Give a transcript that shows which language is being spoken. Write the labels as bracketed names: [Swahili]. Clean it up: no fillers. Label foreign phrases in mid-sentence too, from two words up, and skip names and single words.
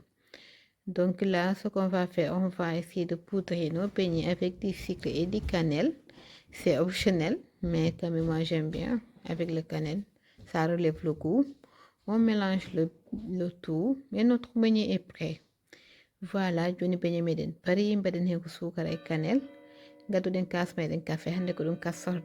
[French] Donc là, ce qu'on va faire, on va essayer de poudrer nos beignets avec du sucre et du cannelle. C'est optionnel, mais quand même moi j'aime bien avec le cannelle. Ça relève le goût. On mélange le tout et notre beignet est prêt. Voilà, [Fula] joni beignet meɗen pari mbaɗen hen ko sukara e cannelle. Gadduɗen kas meɗen café hande ko ɗum kassorde.